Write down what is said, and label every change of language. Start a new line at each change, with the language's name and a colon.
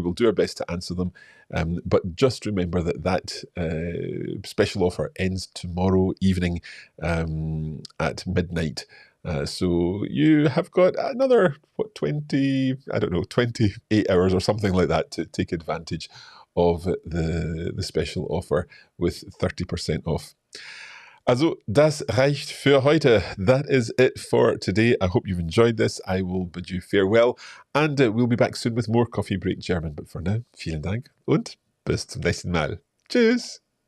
English: We'll do our best to answer them. But just remember that special offer ends tomorrow evening at midnight. So you have got another, 28 hours or something like that to take advantage of the special offer with 30% off.
German: Also, das reicht für heute.
English: That is it for today. I hope you've enjoyed this. I will bid you farewell, and we'll be back soon with more Coffee Break German. But for now,
German: vielen Dank und bis zum nächsten Mal. Tschüss!